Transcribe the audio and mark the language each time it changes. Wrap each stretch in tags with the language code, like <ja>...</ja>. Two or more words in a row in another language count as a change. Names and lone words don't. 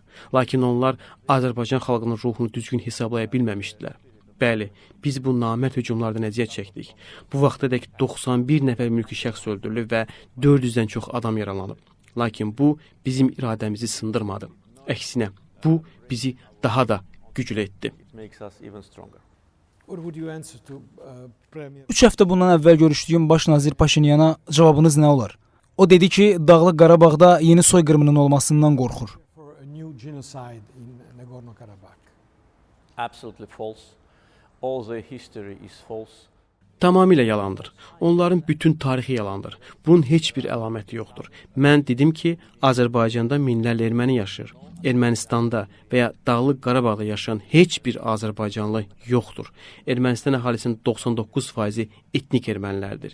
<az>Lakin onlar Azərbaycan xalqının ruhunu düzgün hesablaya bilməmişdilər. Bəli, biz bu namərd hücumlardan əziyyət çəkdik. Bu vaxtadək 91 nəfər mülki şəxs öldürülüb və 400-dən çox adam yaralanıb. Lakin bu bizim iradəmizi sındırmadı. Əksinə, bu bizi daha da güclü etdi.</az> <en>It makes us even stronger. What would you answer to Premier?</en> <az>3 həftə bundan əvvəl görüşdüyüm baş nazir Paşinyana cavabınız nə olar? O dedi ki, Dağlıq Qarabağda yeni soyqırımının olmasından qorxur.</az> <en>For a new genocide in Nagorno-Karabakh. Absolutely false. All the history is false.</en> <az>Tamamilə yalandır. Onların bütün tarixi yalandır. Bunun heç bir əlaməti yoxdur. Mən dedim ki, Azərbaycanda minlərlə erməni yaşayır. Ermənistanda və ya Dağlıq Qarabağda yaşayan heç bir Azərbaycanlı yoxdur. Ermənistan əhalisinin 99%-i etnik ermənilərdir.</az>